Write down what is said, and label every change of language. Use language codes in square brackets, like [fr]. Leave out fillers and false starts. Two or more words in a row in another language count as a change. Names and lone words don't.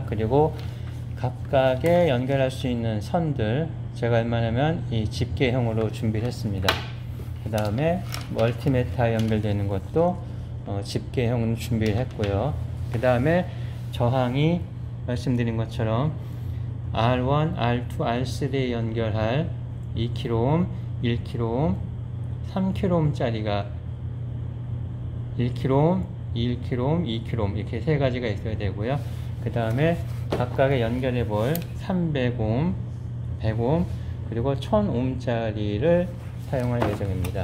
[ko] 그리고 각각에 연결할 수 있는 선들, 제가 얼마냐면 이 집게형으로 준비를 했습니다. 그 다음에 멀티미터 연결되는 것도 집게형으로 준비를 했고요. 그 다음에 저항이 말씀드린 것처럼 R1, R2, R3에 연결할 2kΩ, 1kΩ, 3kΩ 짜리가 1kΩ, 1kΩ, 2kΩ 이렇게 세 가지가 있어야 되고요. 그 다음에 각각에 연결해 볼 300옴, 100옴, 그리고 1000옴 짜리를 사용할 예정입니다.